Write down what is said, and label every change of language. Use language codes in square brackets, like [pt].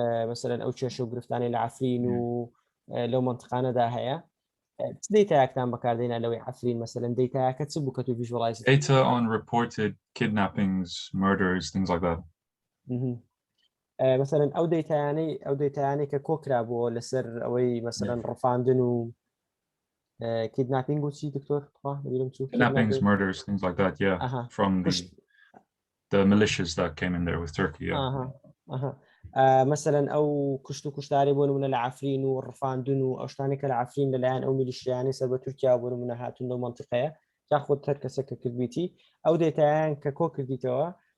[ckb] مەسەلەن ئەو کێشە و گرفتانەی لە عەفرین و لەو مەنتقانەدا هەیە دەیتایەکتان بەکاردێنە لەوەی عەفرین مەسەلەن دەیتایەکە چ بوو کە تو ڤیژوەلایز [en] data on reported kidnappings, murders, things like that. [ckb] مەسەلەن ئەو دەیتایانەی کە کۆکرا بووە لەسەر ئەوەی مەسەلەن ڕەفاندن و kidnapping و چی دکتۆر [en] kidnappings, murders, things like that, yeah, from the militias that came in there with Turkey. [ckb] مثلا ئەو کوشت و کوشتاری بۆ نمونە لە عەفرین و ڕفاندن و ئەو شتانێک کە لە عەفرین لەلایەن ئەو میلیشیانەی سەر بە تورکیا بۆ نمونە هاتوون لەو مەنتیقەیە یاخود هەر کەسێک کە کردبیتی ئەو دێتایان کە کۆ کردیتەوە